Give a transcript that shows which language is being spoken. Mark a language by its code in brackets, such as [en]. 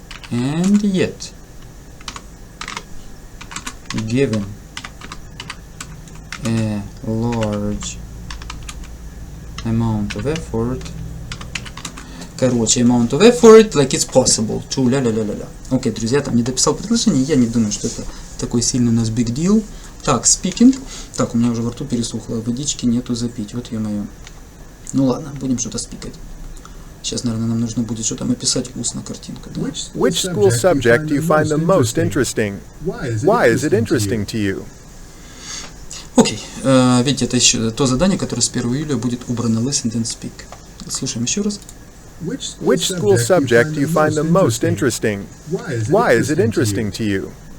[en] and yet, given a large amount of effort, amount of effort, like it's possible to ля-ля-ля-ля-ля. [ru] Окей, друзья, там не дописал предложение, я не думаю, что это такой сильный у нас [en] big deal. [ru] Так, speaking. Так, у меня уже во рту пересохло, водички нету запить, вот ё-моё. Ну ладно, будем что-то спикать. Сейчас, наверное, нам нужно будет что-то описать устно картинку. Да? [en] Which school subject do you find the most interesting? Why is it interesting to you? [ru] Окей, видите, это еще то задание, которое с 1 июля будет убрано. [en] Listen and speak. [ru] Слушаем еще раз. [en] Which school subject do you find the most interesting? Why is it interesting to you?